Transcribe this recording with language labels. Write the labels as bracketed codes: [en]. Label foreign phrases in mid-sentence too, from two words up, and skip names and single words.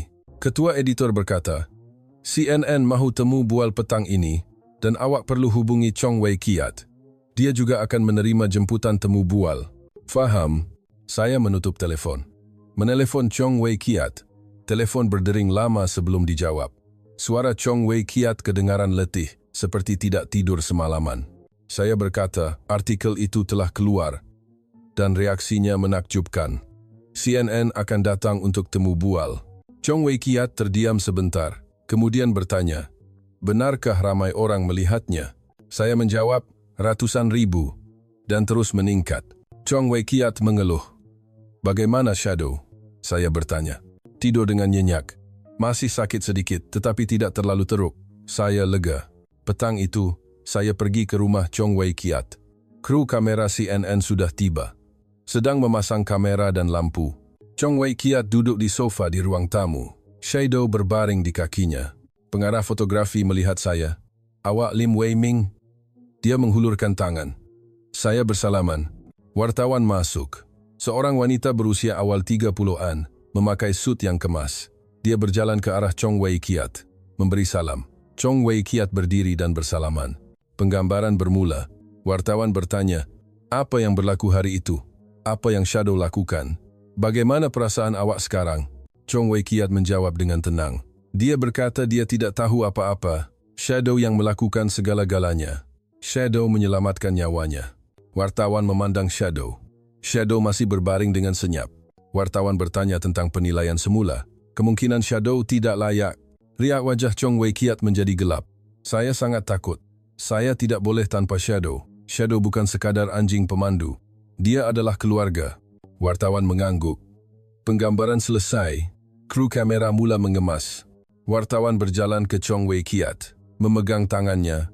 [ms] Ketua editor berkata, CNN mahu temu bual petang ini dan awak perlu hubungi Chong Wei Kiat. Dia juga akan menerima jemputan temu bual. Faham? Saya menutup telefon. Menelefon Chong Wei Kiat. Telefon berdering lama sebelum dijawab. Suara Chong Wei Kiat kedengaran letih, seperti tidak tidur semalaman. Saya berkata, artikel itu telah keluar, dan reaksinya menakjubkan. CNN akan datang untuk temu bual. Chong Wei Kiat terdiam sebentar, kemudian bertanya, benarkah ramai orang melihatnya? Saya menjawab, ratusan ribu, dan terus meningkat. Chong Wei Kiat mengeluh. Bagaimana Shadow? Saya bertanya. Tidur dengan nyenyak. Masih sakit sedikit, tetapi tidak terlalu teruk. Saya lega. Petang itu, saya pergi ke rumah Chong Wei Kiat. Kru kamera CNN sudah tiba. Sedang memasang kamera dan lampu. Chong Wei Kiat duduk di sofa di ruang tamu. Shadow berbaring di kakinya. Pengarah fotografi melihat saya. Awak Lim Wei Ming? Dia menghulurkan tangan. Saya bersalaman. Wartawan masuk. Seorang wanita berusia awal 30-an, memakai suit yang kemas. Dia berjalan ke arah Chong Wei Kiat. Memberi salam. Chong Wei Kiat berdiri dan bersalaman. Penggambaran bermula. Wartawan bertanya, apa yang berlaku hari itu? Apa yang Shadow lakukan? Bagaimana perasaan awak sekarang? Chong Wei Kiat menjawab dengan tenang. Dia berkata dia tidak tahu apa-apa. Shadow yang melakukan segala-galanya. Shadow menyelamatkan nyawanya. Wartawan memandang Shadow. Shadow masih berbaring dengan senyap. Wartawan bertanya tentang penilaian semula. Kemungkinan Shadow tidak layak. Riak wajah Chong Wei Kiat menjadi gelap. Saya sangat takut. Saya tidak boleh tanpa Shadow. Shadow bukan sekadar anjing pemandu. Dia adalah keluarga. Wartawan mengangguk. Penggambaran selesai. Kru kamera mula mengemas. Wartawan berjalan ke Chong Wei Kiat. Memegang tangannya.